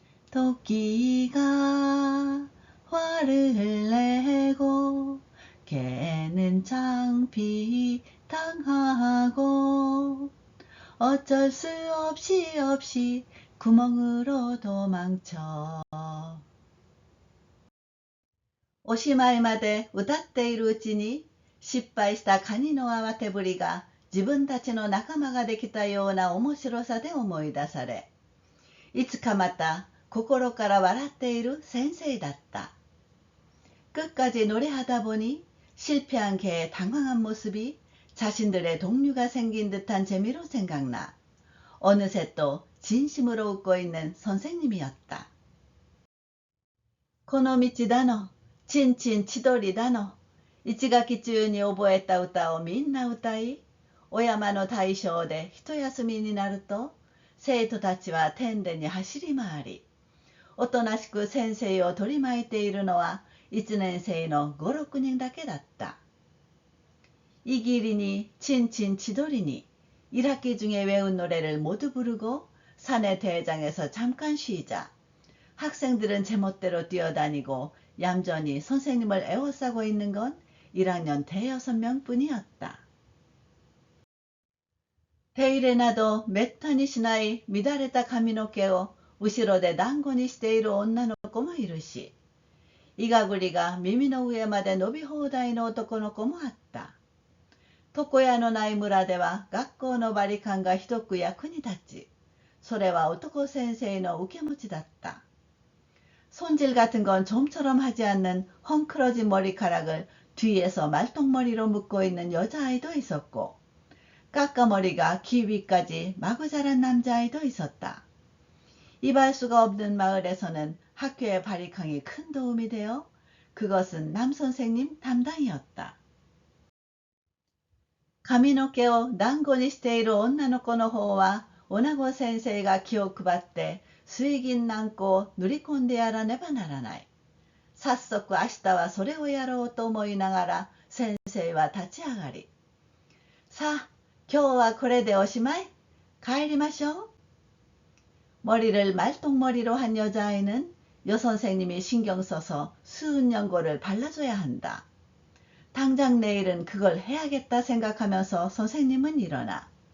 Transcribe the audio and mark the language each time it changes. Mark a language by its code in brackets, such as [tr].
[ko] 토끼가 화를 내고 개는 창피 당하고 어쩔 수 없이 구멍으로 도망쳐. [ja] おしまいまで歌っているうちに失敗したカニの慌てぶりが自分たちの仲間ができたような面白さで思い出され、いつかまた心から笑っている先生だった. [ko] 끝까지 노래하다 보니 실패한 개의 당황한 모습이 자신들의 동료가 생긴 듯한 재미로 생각나 어느새 또 진심으로 웃고 있는 선생님이었다. [ja] この道だの、ちんちん千鳥だの、一学期中に覚えた歌をみんな歌い、お山の大将で一休みになると、生徒たちは天殿に走り回り、おとなしく先生を取り巻いているのは1年生の5、6人だけだった. [ko] 이 길이니 친친 치돌이니 1학기 중에 외운 노래를 모두 부르고 사내 대장에서 잠깐 쉬자. 학생들은 제멋대로 뛰어다니고 얌전히 선생님을 애워싸고 있는 건 1학년 대여섯 명뿐이었다. [ja] 手入れなどめったにしない乱れた髪の毛を後ろで団子にしている女の子もいるし、いがぐりが耳の上まで伸び放題の男の子もあった。床屋のない村では学校のバリカンがひどく役に立ち、それは男先生の受け持ちだった. [ko] 손질 같은 건 좀처럼 하지 않는 헝클어진 머리카락을 뒤에서 말똥머리로 묶고 있는 여자아이도 있었고, 까까머리가 귀 위까지 마구 자란 남자아이도 있었다. 이발수가 없는 마을에서는 학교의 바리캉이 큰 도움이 되어 그것은 남선생님 담당이었다. [ja] 髪の毛を団子にしている女の子の方は女子先生が気を配って水銀軟膏を塗り込んでやらねばならない。早速明日はそれをやろうと思いながら先生は立ち上がり、さあ今日はこれでおしまい。帰りましょう。 [ko] 머리를 말똥머리로 한 여자아이는 여선생님이 신경 써서 수은 연고를 발라줘야 한다. 당장 내일은 그걸 해야겠다 생각하면서 선생님은 일어나.